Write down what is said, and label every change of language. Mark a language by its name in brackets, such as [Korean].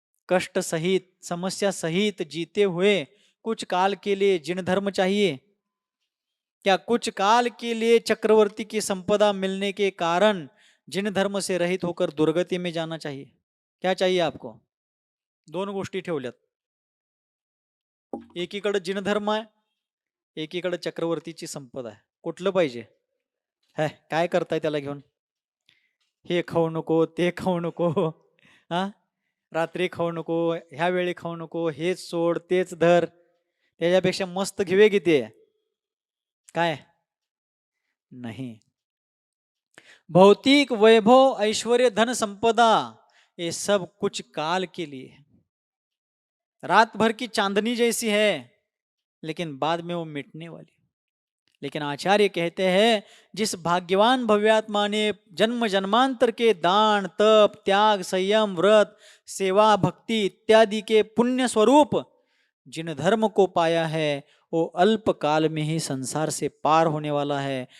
[Hindi] कष्ट सहित, समस्या सहित जीते हुए कुछ काल के लिए जिन धर्म चाहिए? क्या कुछ काल के लिए चक्रवर्ती की संपदा मिलने के कारण जिन धर्म से रहित होकर दुर्गति में जाना चाहिए? क्या चाहिए आपको? [Marathi] दोन गोष्टी ठेवल्यात, एकीकडे जिन धर्म आहे, एकीकडे चक्रवर्तीची संपदा आहे. कुठलं पाहिजे? काय करताय त्याला घेऊन? हे खाऊ नको, ते खाऊ नको, हा, रात्री खाऊ नको, ह्या वेळी खाऊ नको, हेच सोड तेच धर, त्याच्यापेक्षा मस्त घेऊया किती आहे काय? [Hindi] नहीं. भौतिक वैभव, ऐश्वर्य, धन संपदा ये सब कुछ काल के लिए है, रात भर की चांदनी जैसी है, लेकिन बाद में वो मिटने वाली। लेकिन आचार्य कहते हैं जिस भाग्यवान भव्यात्मा ने जन्म जन्मांतर के दान, तप, त्याग, संयम, व्रत, सेवा, भक्ति इत्यादि के पुण्य स्वरूप जिन धर्म को पाया है वो अल्प काल में ही संसार से पार होने वाला है।